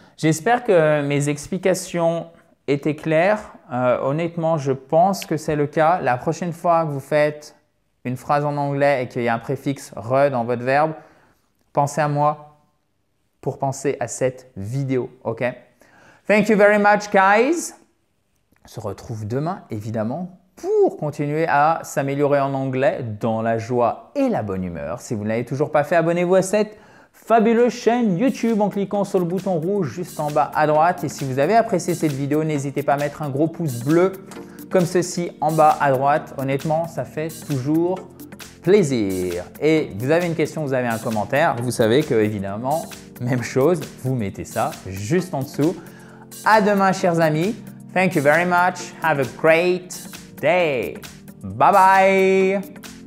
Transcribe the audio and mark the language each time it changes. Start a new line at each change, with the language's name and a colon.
French: J'espère que mes explications étaient claires. Honnêtement, je pense que c'est le cas. La prochaine fois que vous faites une phrase en anglais et qu'il y a un préfixe « re » dans votre verbe, pensez à moi pour penser à cette vidéo. OK?
English: Thank you very much, guys.
French: On se retrouve demain, évidemment, pour continuer à s'améliorer en anglais dans la joie et la bonne humeur. Si vous ne l'avez toujours pas fait, abonnez-vous à cette fabuleuse chaîne YouTube en cliquant sur le bouton rouge juste en bas à droite. Et si vous avez apprécié cette vidéo, n'hésitez pas à mettre un gros pouce bleu comme ceci en bas à droite. Honnêtement, ça fait toujours plaisir. Et vous avez une question, vous avez un commentaire, vous savez que évidemment, même chose, vous mettez ça juste en dessous. À demain, chers amis.
English: Thank you very much. Have a great day. Bye bye.